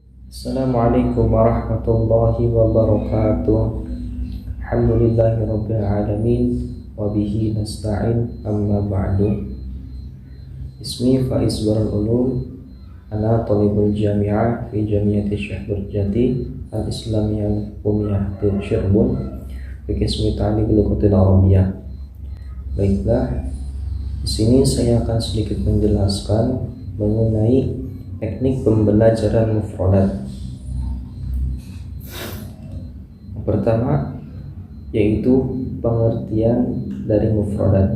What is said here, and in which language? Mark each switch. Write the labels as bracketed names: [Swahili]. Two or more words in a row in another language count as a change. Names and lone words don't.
[Arabic] السلام عليكم ورحمة الله وبركاته. الحمد لله رب العالمين وبه نستعين أما بعد. Ismi Faiz Barul Ulum, ana talibul jami'ah fi Jami'ati Syekh Nurjati Al-Islamiyah Umiyah Cirebon fi qismi ta'lim Lughatil Arabiyyah. [Indonesian] Baiklah, di sini saya akan sedikit menjelaskan mengenai teknik pembelajaran mufradat. Pertama, yaitu pengertian dari mufradat.